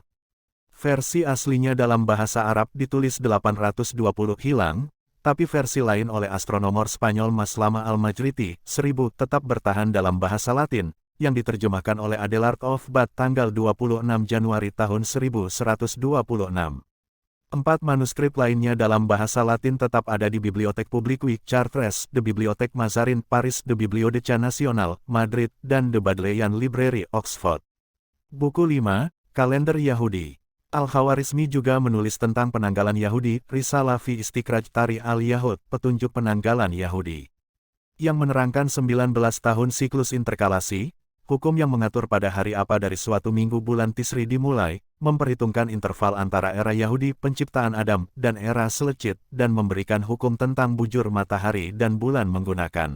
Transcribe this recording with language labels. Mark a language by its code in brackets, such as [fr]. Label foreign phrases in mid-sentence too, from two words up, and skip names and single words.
[id] Versi aslinya dalam bahasa Arab ditulis 820 hilang, tapi versi lain oleh astronomer Spanyol Maslama Al-Majriti, 1000 tetap bertahan dalam bahasa Latin, yang diterjemahkan oleh Adelard of Bath tanggal 26 Januari tahun 1126. 4 manuskrip lainnya dalam bahasa Latin tetap ada di Bibliothèque Publique Chartres, de Bibliothèque Mazarin Paris, de Bibliotheca Nationale, Madrid, dan de Bodleian Library, Oxford. Buku 5, Kalender Yahudi. Al-Khawarizmi juga menulis tentang penanggalan Yahudi, Risalah fi Istikraj Tarikh al-Yahud, petunjuk penanggalan Yahudi, yang menerangkan 19 tahun siklus interkalasi, hukum yang mengatur pada hari apa dari suatu minggu bulan Tisri dimulai, memperhitungkan interval antara era Yahudi penciptaan Adam dan era Selecit, dan memberikan hukum tentang bujur matahari dan bulan menggunakan